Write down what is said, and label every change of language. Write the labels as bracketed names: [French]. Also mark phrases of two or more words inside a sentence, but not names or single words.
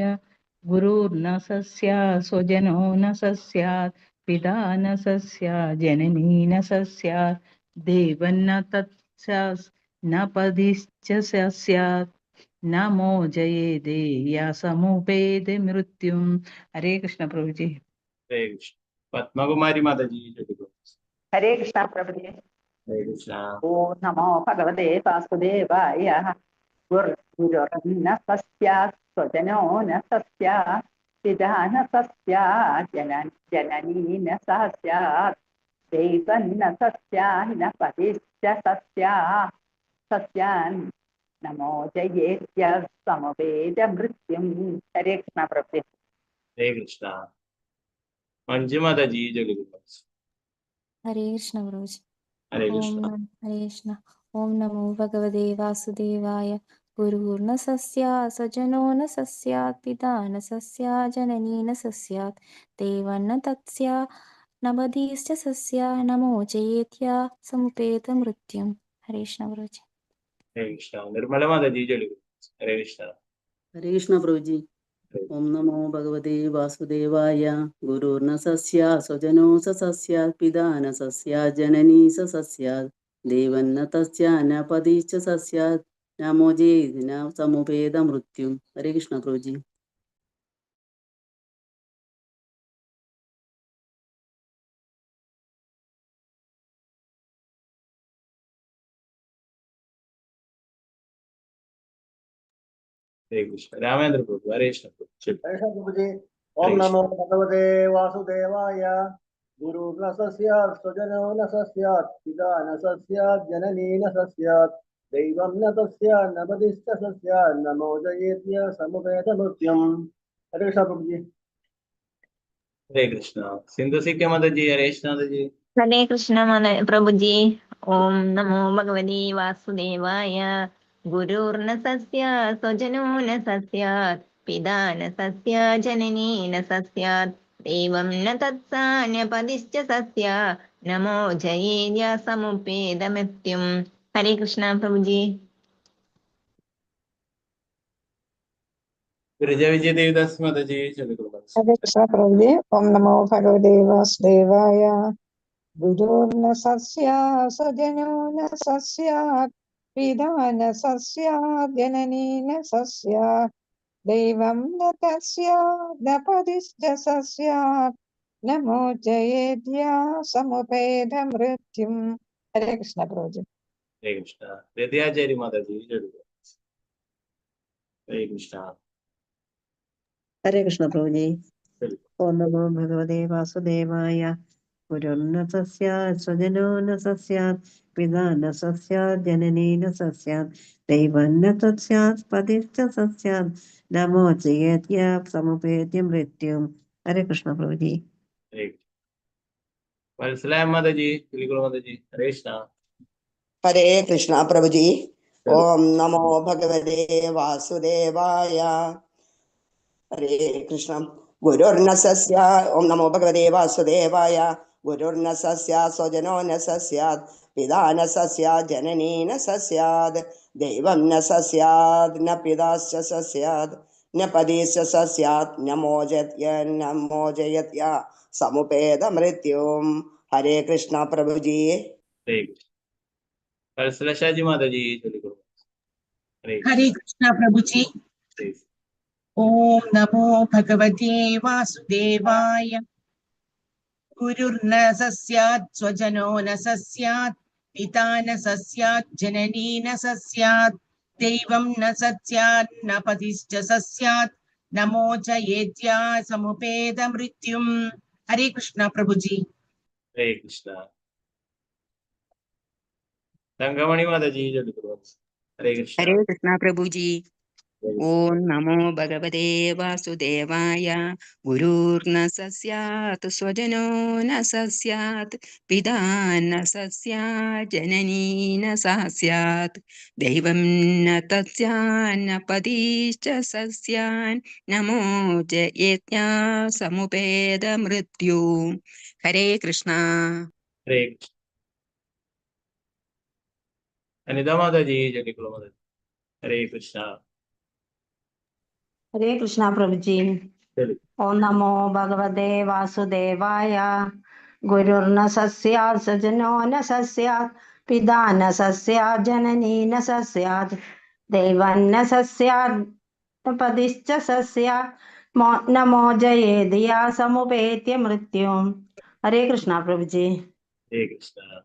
[Sanskrit] ഗുരുർന സസ്യാത് സ്വജനോ ന സസ്യാത് പിതാ ന സസ്യാത് ജനനീ ന സസ്യാത് ദൈവം ന തസ്യാത് ന പതിശ്ച സസ്യാത് നമോ ജയേതേ സമുപേത മൃത്യും. [Malayalam] ഹരേ കൃഷ്ണ പ്രഭുജി. ഹരേ കൃഷ്ണ. പത്മകുമാരി മാതാജി ചൊല്ലിക്കോളൂ. ഹരേ കൃഷ്ണ പ്രഭുജി. ഹരേ കൃഷ്ണ. [Sanskrit] ഓം നമോ ഭഗവതേ വാസുദേവായ. गुरुर्न सस्यात् स्वजनो न सस्यात् पिता न सस्यात् जननी न सह स्यात् दैवं न सस्यान्न पतिश्च सस्यात् सस्यान् नमो जयेत्य समवेद मृत्युं। [Hindi] हरे कृष्ण प्रभु। हरे कृष्ण। मंजू माता जी जो हरे कृष्ण प्रभु जी। हरे ओम कृष्ण। [Sanskrit] नमः हरे कृष्ण। ओम नमो भगवते वासुदेवाय। गुरुर्न सस्यात् स्वजनो न सस्यात् पिता न सस्यात् जननी न सस्यात् देवं न तत्स्यात् न बधिश्च सस्यात् नमो जयेत्या समुपेत मृत्युम्। [Hindi] हरे कृष्ण प्रभु जी। हरे कृष्ण। निर्मला माता जी जो हरे कृष्ण। हरे कृष्ण प्रभु जी। [Sanskrit] ओम नमो भगवते वासुदेवाय। गुरुर्न सस्यात् स्वजनो स सस्यात् पिता न सस्यात् जननी स सस्यात् देवं न तस्यात् न पतिश्च सस्यात् नमो जयेदिन समुपेद मृत्युं। [Hindi] हरे कृष्ण प्रभु जी। हरे कृष्ण। रामेंद्र प्रभु हरे कृष्ण प्रभु। प्रभु जी। [Sanskrit] ओम नमो भगवते वासुदेवाय। गुरुर्न सस्यात् स्वजनो न सस्यात् पिता न सस्यात् जननी न सस्यात् दैवं न तस्यात् न बधिश्च सस्यात् नमो जयेत्य समुपेत मृत्युम्। [Hindi] हरे कृष्ण प्रभु जी। हरे कृष्ण। सिंधु सिक्के माता जी हरे कृष्ण माता जी। हरे कृष्ण प्रभु जी। [Sanskrit] ओम नमो भगवते वासुदेवाय। गुरुर्न सस्यात् स्वजनो न सस्यात् पिता न सस्यात् जननी न सस्यात् देवं न तत्सान्यपदिश्च सस्यात् नमो जयेद्य समुपेद मृत्युम्। [Hindi] हरे कृष्ण प्रभु जी। गिरिजा विजय देवदास माता जी चलो गुरु। हरे कृष्ण प्रभु जी। [Sanskrit] ओम नमो भगवते वासुदेवाय। गुरुर्न सस्यात् स्वजनो न सस्यात् पिता न सस्यात् जननी न सस्यात् दैवं न तस्यात् न पतिश्च सस्यात् नमो जयेद्या समुपेद मृत्युम्। [Hindi] हरे कृष्ण प्रभु जी। हरे कृष्ण। विद्याचार्य माता जी चलो। हरे कृष्ण। हरे कृष्ण प्रभु जी। चलो। [Sanskrit] ओम नमो भगवते वासुदेवाय। गुरुर्न सस्यात् स्वजनो न सस्यात् पिता न सस्यात् जननी न सस्यात् दैवं न तस्यात् पतिश्च सस्यात् नमो जयेत्य समुपेत्य मृत्युम्। [Hindi] हरे कृष्ण प्रभु जी। हरे वत्सला माता जी गुरु माता जी हरे कृष्ण। हरे कृष्ण प्रभु जी। चलो। [Sanskrit] ओम नमो भगवते वासुदेवाय। [Hindi] हरे कृष्ण। [Sanskrit] गुरुर्न सस्या। ओम नमो भगवते वासुदेवाय। गुरुर्न सस्या स्वजनो न सस्यात् पिता न सस्यात् जननी न सस्यात् दैवं न सस्यात् न पिताश्च सस्यात् न पतिश्च सस्यात् नमो जयत्य समुपेद मृत्युम्। [Hindi] हरे कृष्ण प्रभु जी। हरे कृष्ण। वत्सला शाजी माता जी चलो गुरु। हरे हरे कृष्ण प्रभु जी। कृष्ण। [Sanskrit] ओम नमो भगवते वासुदेवाय। गुरुर्न सस्यात् स्वजनो न सस्यात् पिता न सस्यात् जननी न सस्यात् दैवं न सस्यात् न पतिश्च सस्यात् नमो जयेत्या समुपेद मृत्युम्। [Hindi] हरे कृष्ण प्रभु जी। हरे कृष्ण। संगमणि माता जी चलो गुरु। हरे कृष्ण। हरे कृष्ण प्रभु जी। हरे [Sanskrit] ओम नमो भगवते वासुदेवाय। गुरुर्न सस्यात् स्वजनो न सस्यात् पिता न सस्यात् जननी न सस्यात् दैवं न तस्यान्न पतिश्च सस्यान् नमो जयेत्या समुपेद मृत्यु। [Hindi] हरे कृष्ण। हरे कृष्ण। अनिता माता जी चलो गुरु माता जी हरे कृष्ण। हरे कृष्णा प्रभु जी। चलो। [Sanskrit] ओम नमो भगवते वासुदेवाय। गुरुर्न सस्यात् स्वजनो न सस्यात् पिता न सस्यात् जननी न सस्यात् दैवं न सस्यात् पतिश्च सस्यात् नमो जयेदिया समुपेत्य मृत्युम्। [Hindi] हरे कृष्णा प्रभु जी। हरे कृष्ण।